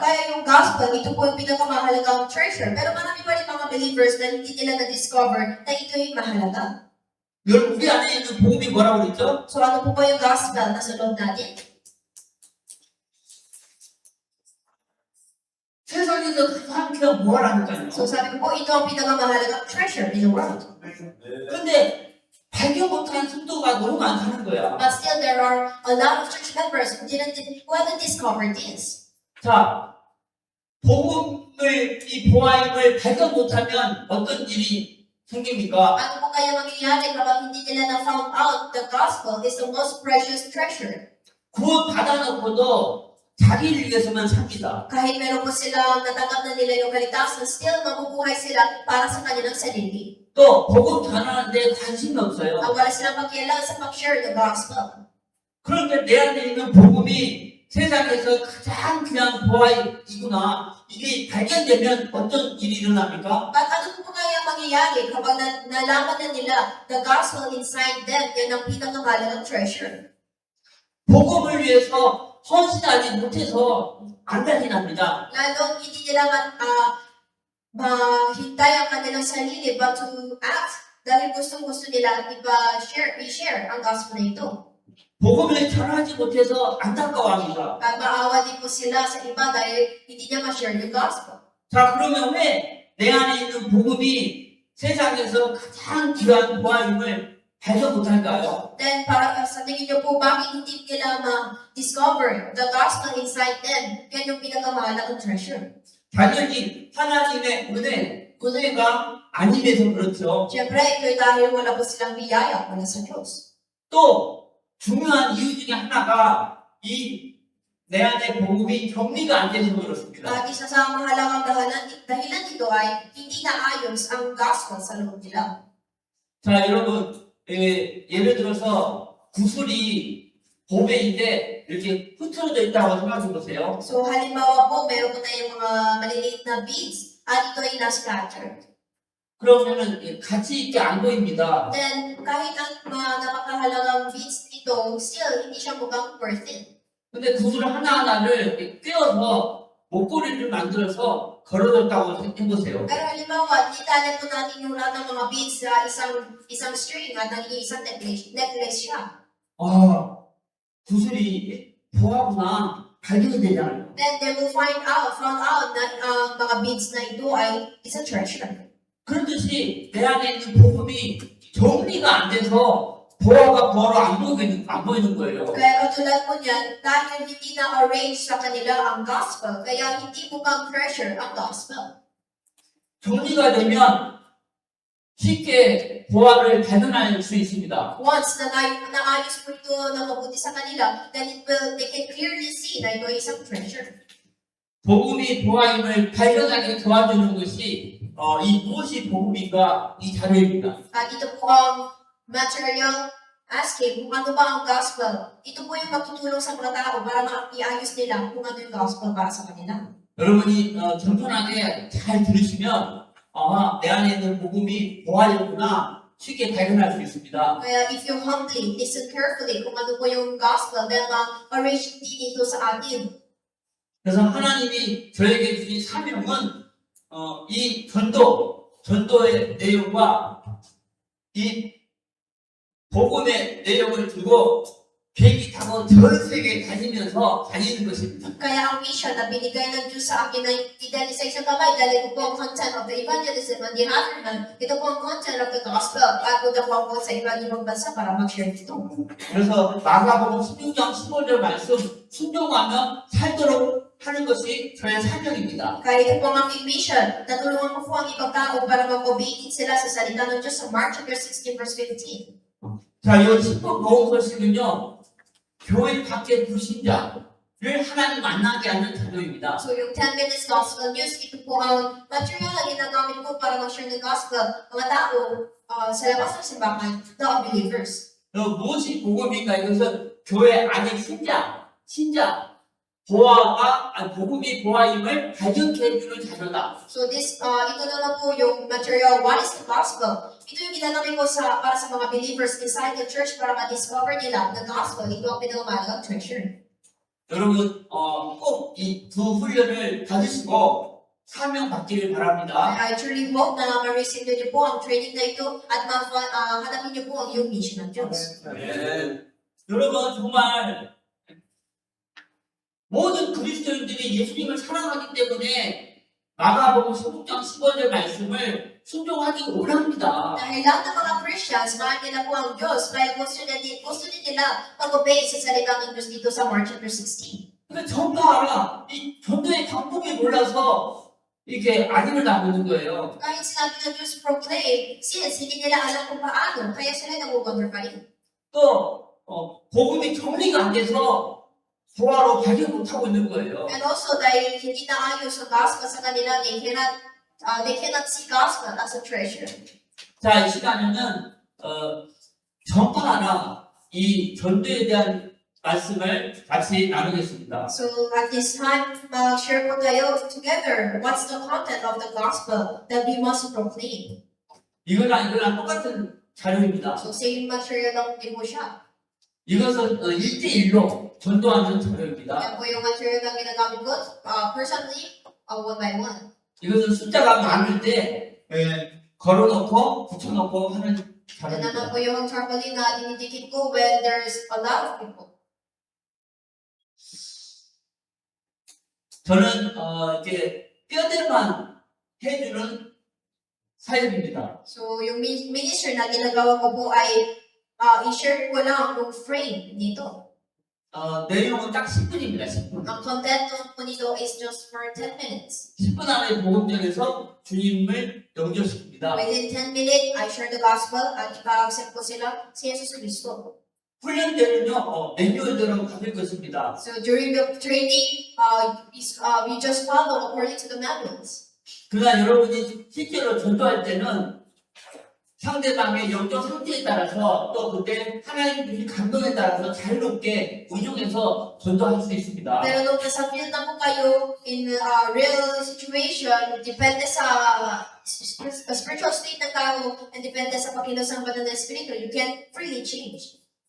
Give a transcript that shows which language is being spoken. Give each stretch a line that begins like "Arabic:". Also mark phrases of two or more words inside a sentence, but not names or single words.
Filipino: Kaya yung gospel, ito po yung pinakamahalagang treasure. Pero marami pa rin mga believers na hindi nila na-discover na ito yung mahalaga.
Korean: 여러분, 우리 안에 있는 복음이 뭐라고 그랬죠?
Filipino: So ano po ba yung gospel na sa loob natin?
Korean: 세상에서 가장 귀한 보화라니까요.
Filipino: So sabi ko po, ito ang pinakamahalagang
English: treasure in the world.
Korean: 근데 발견 못한 성도가 너무 많다는 거야.
English: But still, there are a lot of church members who haven't discovered this.
Korean: 자, 이 보화임을 발견 못하면 어떤 일이 생깁니까?
Filipino: Ano po kaya mangyayari kapag hindi nila na-found out
English: the gospel is the most precious treasure?
Korean: 구원 받아놓고도 자기를 위해서만 삽니다.
Filipino: Kahit meron po silang natanggap na nila yung kaligtasan, still mabubuhay sila para sa kanilang sarili.
Korean: 또 복음 전하는데 관심이 없어요.
Filipino: Ang wala silang pakialam sa pag-share
English: the gospel.
Korean: 그런데 내 안에 있는 복음이 세상에서 가장 귀한 보화이구나. 이게 발견되면 어떤 일이 일어납니까?
Filipino: But ano po kaya mangyayari kapag nalaman na nila
English: the gospel inside them,
Filipino: yan ang pinakamahalagang treasure.
Korean: 복음을 위해서 헌신하지 못해서 안달이 납니다.
Filipino: Lalong hindi nila mahintay ang kanilang sarili
English: but to act
Filipino: dahil gustong-gusto nila i-share ang gospel na ito.
Korean: 복음을 전하지 못해서 안타까워합니다.
Filipino: At maawa din po sila sa iba dahil hindi niya ma-share yung gospel.
Korean: 자, 그러면 왜 내 안에 있는 복음이 세상에서 가장 귀한 보화임을 발견 못할까요?
Filipino: Then, para sa tingin niyo po, bakit hindi nila ma-discover
English: the gospel inside them?
Filipino: Yan yung pinakamahalagang treasure.
Korean: 당연히 하나님의 은혜가 아님에서 그렇죠.
Filipino: Siyempre, ito'y dahil wala po silang biyaya mula sa Diyos.
Korean: 또 중요한 이유 중에 하나가 내 안에 복음이 정리가 안 돼서 그렇습니다.
Filipino: At isa sa mahalagang dahilan nito ay hindi naayos ang gospel sa loob nila.
Korean: 자, 여러분, 예를 들어서 구슬이 보배인데 이렇게 흐트러져 있다고 생각해 보세요.
Filipino: So, halimbawa po, meron po tayong mga maliliit na beads at ito ay na-scattered.
Korean: 그러면은 가치 있게 안 보입니다.
Filipino: Then, kahit ang napakahalagang beads nito, still, hindi siya mukhang
English: worth it.
Korean: 근데 구슬 하나하나를 이렇게 꿰어서 목걸이를 만들어서 걸어뒀다고 해보세요.
Filipino: Pero halimbawa, itali po natin yung lahat ng mga beads sa isang string at naging isang necklace siya.
Korean: 아, 구슬이 보아구나 발견이 되잖아요.
English: Then they will found out
Filipino: na ang mga beads na ito ay isang treasure.
Korean: 그렇듯이 내 안에 있는 복음이 정리가 안 돼서 보아가 보아로 안 보이는 거예요.
Filipino: Kaya katulad po niyan, dahil hindi na-arrange sa kanila ang gospel, kaya hindi mukhang treasure ang gospel.
Korean: 정리가 되면 쉽게 보아를 발견할 수 있습니다.
Filipino: Once na naayos po ito na mabuti sa kanila,
English: then they can clearly see
Filipino: na ito ay isang
English: treasure.
Korean: 복음이 보아임을 발견하게 도와주는 것이 이 무엇이 복음인가 이 자료입니다.
Filipino: At ito po ang
English: material asking
Filipino: kung ano ba ang gospel. Ito po yung magtutulong sa mga tao para maiayos nila kung ano yung gospel para sa kanila.
Korean: 여러분이 겸손하게 잘 들으시면 내 안에 있는 복음이 보아였구나 쉽게 발견할 수 있습니다.
Filipino: Kaya
English: if you humbly listen carefully
Filipino: kung ano po yung gospel, then ma-arrange din ito sa atin.
Korean: 그래서 하나님이 저에게 주신 사명은 이 전도의 내용과 이 복음의 내용을 두고 비행기 타고 전 세계 다니면서 다니는 것입니다.
Filipino: Kaya ang mission na binigay ng Diyos sa akin na idali sa isang kamay, dali ko po ang
English: content of the evangelism. On the other hand,
Filipino: ito po ang
English: content of the gospel.
Filipino: Pagpunta po ako sa ibang bansa para mag-share dito.
Korean: 그래서 마가복음 16장 15절 말씀 순종하며 살도록 하는 것이 저의 사명입니다.
Filipino: Kaya ito po ang aking mission. Natulungan ko po ang ibang tao para mag-obedient sila sa salita ng Diyos sa Mark chapter 16 verse 15.
Korean: 자, 이 10분 보험 소식은요, 교회 밖의 불신자를 하나님 만나게 하는 자료입니다.
Filipino: So yung
English: 10 minutes gospel news,
Filipino: ito po ang material na ginagamit ko para mag-share ng gospel mga tao sa labas ng simbahan na unbelievers.
Korean: 무엇이 복음인가? 이것은 교회 안의 신자, 복음이 보아임을 발견케 해주는 자료다.
Filipino: So ito naman po yung material,
English: what is the gospel?
Filipino: Ito yung ginagamit ko para sa mga
English: believers inside the church
Filipino: para ma-discover nila
English: the gospel.
Filipino: Ito ang pinamahalagang treasure.
Korean: 여러분, 꼭 이 두 훈련을 받으시고 사명 받기를 바랍니다.
English: I truly hope
Filipino: na ma-receive niyo po ang training na ito at hanapin niyo po ang iyong mission ng Diyos.
Korean: 여러분, 정말 모든 그리스도인들이 예수님을 사랑하기 때문에 마가복음 16장 15절 말씀을 순종하기 원합니다.
Filipino: Dahil lahat ng mga Christians, mahal nila po ang Diyos, kaya gusto din nila mag-obey sa salita ng Diyos dito sa Mark chapter 16.
Korean: 그러니까 전파하라. 이 전도의 방법이 몰라서 이게 아니를 나오는 거예요.
Filipino: Kahit sinabi ng Diyos proclaim, since hindi nila alam kung paano, kaya sila nag-wonder pa rin.
Korean: 또 복음이 정리가 안 돼서 조화로 발견 못하고 있는 거예요.
English: And also,
Filipino: dahil hindi na ayos ang gospel sa kanila,
English: they cannot see gospel as a treasure.
Korean: 자, 이 시간에는 전파하라. 이 전도에 대한 말씀을 같이 나누겠습니다.
English: So, at this time, share
Filipino: po tayo
English: together what's the content of the gospel that we must proclaim.
Korean: 이거랑 똑같은 자료입니다.
Filipino: So,
English: same material
Filipino: lang din po siya.
Korean: 이것은 1대1로 전도하는 자료입니다.
Filipino: Yan po yung material na ginagamit ko,
English: personally, one by one.
Korean: 이것은 숫자가 많을 때 걸어놓고 붙여놓고 하는
Filipino: Yan naman
Korean: 자료입니다.
Filipino: po yung tarpaulin na dinidikit ko
English: when there's a lot of people.
Korean: 저는 이렇게 뼈대만 해주는 사역입니다.
Filipino: So, yung ministry na ginagawa ko po ay i-share ko lang yung frame dito.
Korean: 내용은 딱 10분입니다. 10분.
Filipino: Ang content po nito
English: is just for 10 minutes.
Korean: 10분 안에 복음전에서 주님을 영접시킵니다.
English: Within 10 minutes, I share the gospel
Filipino: at ipag-accept ko sila
English: si Jesus Cristo.
Korean: 훈련 때는요, 매뉴얼대로 가질 것입니다.
English: So, during the training, we just follow according to the manuals.
Korean: 그러나 여러분이 실제로 전도할 때는 상대방의 영적 상태에 따라서 또 그때 하나님 주신 감동에 따라서 자유롭게 운용해서 전도할 수 있습니다.
Filipino: Pero nung nasa field na po kayo
English: in a real situation,
Filipino: depende sa
English: spiritual state
Filipino: ng tao and depende sa pakilos ng banal na espiritu,
English: you can freely change.